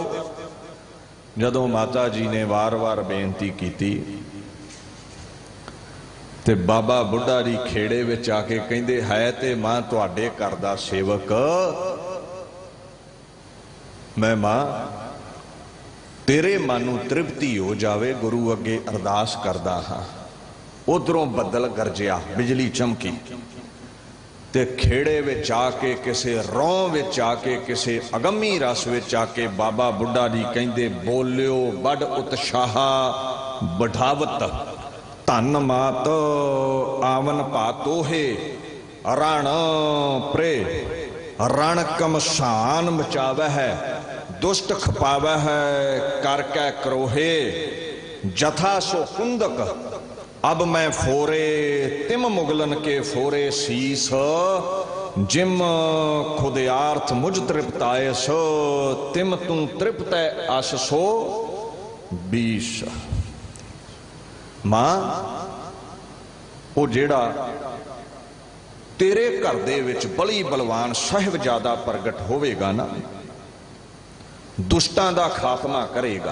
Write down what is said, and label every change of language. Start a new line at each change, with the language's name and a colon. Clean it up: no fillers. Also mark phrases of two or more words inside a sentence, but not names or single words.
Punjabi: ਜਦੋਂ ਮਾਤਾ ਜੀ ਨੇ ਵਾਰ ਵਾਰ ਬੇਨਤੀ ਕੀ ਤੇ ਬਾਬਾ ਬੁੱਢਾ ਜੀ ਖੇੜੇ ਵਿਚ ਆਕੇ ਕਹਿੰਦੇ, ਹੈ ਤੇ ਮਾਂ ਤੁਹਾਡੇ ਘਰ ਦਾ ਸੇਵਕ, ਮੈਂ ਮਾਂ ਤੇਰੇ ਮਨ ਨੂੰ ਤ੍ਰਿਪਤੀ ਹੋ ਜਾਵੇ ਗੁਰੂ ਅੱਗੇ ਅਰਦਾਸ ਕਰਦਾ ਹਾਂ। ਉਧਰੋਂ ਬੱਦਲ ਗਰਜਿਆ, ਬਿਜਲੀ ਚਮਕੀ, ਤੇ ਖੇੜੇ ਵਿਚ ਆਕੇ ਕਿਸੇ ਰੌਂ ਵਿਚ ਆਕੇ ਕਿਸੇ ਅਗੰਮੀ ਰਸ ਵਿਚ ਆਕੇ ਬਾਬਾ ਬੁੱਢਾ ਜੀ ਕਹਿੰਦੇ,
Braj: बोलियो बड़ उत्साहा बढ़ावत, धन मात आवन पातो है, रण प्रे रण कमसान मचावे है, दुष्ट खपावे है करके क्रोहे, जथा सो कुंदक अब मैं फोरे, तिम मुगलन के फोरे शीस, जिम खुदयार्थ मुझ तृप्ताए सो, तिम तू तृप्त अस सो बीस।
Punjabi: ਮਾਂ ਵੋ ਜਿਹੜਾ ਤੇਰੇ ਘਰ ਦੇ ਵਿਚ ਬਲੀ ਬਲਵਾਨ ਸਾਹਿਬਜ਼ਾਦਾ ਪ੍ਰਗਟ ਹੋਵੇਗਾ ਨਾ, ਦੁਸ਼ਟਾਂ ਦਾ ਖ਼ਾਤਮਾ ਕਰੇਗਾ।